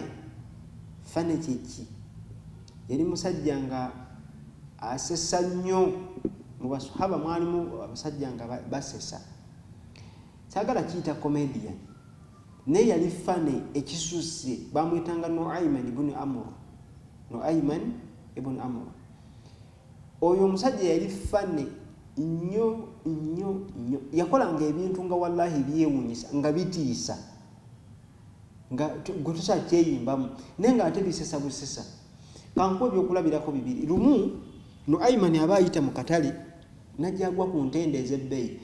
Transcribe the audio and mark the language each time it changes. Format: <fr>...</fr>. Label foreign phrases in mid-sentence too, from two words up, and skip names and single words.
<lg>Fane kyeki? Yali musajja nga asesa nnyo. Mu basahaba mwalimu abasajja nga basesa. Saagala kiyita comedian. Naye yali fane ekisusse, bamuyitanga Nu'ayman ibn Amr. Nu'ayman ibn Amr. Oyo omusajja yali fane nnyo nnyo nnyo. Yakolanga ebintu nga wallahi byewuunyisa nga bitiisa, nga gwe tosakyeyimbamu naye nga ate bisesa busesa. Kankuwa ebyokulabirako bibiri. Lumu Nu'ayman aba ayita mu katale najja agwa ku ntende ez'ebbeeyi.</lg>